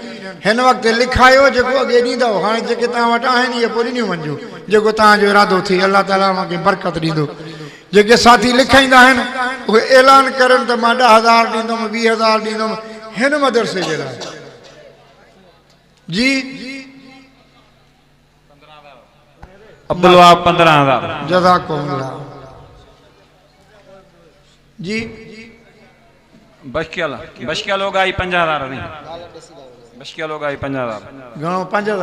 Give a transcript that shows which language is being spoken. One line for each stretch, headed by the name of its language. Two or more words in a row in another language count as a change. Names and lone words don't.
Sindhi: हिन वक़्तु लिखायो जेको अॻे ॾींदव हाणे जेके तव्हां वटि आहिनि इहे पोइ ॾिनियूं वञिजो जेको तव्हांजो इरादो थिए अलाह ताला मूंखे बरकत ॾींदो। जेके साथी लिखाईंदा आहिनि उहे ऐलान करनि त मां 10,000 ॾींदुमि 20,000 ॾींदुमि हिन मदरसे जे लाइ। जी अब्दुल वहाब 15,000 जज़ाकुमुल्लाह। जी बशकिया लोग आई 50,000 नहीं बशकिया लोग आई 50,000 घणो 5,000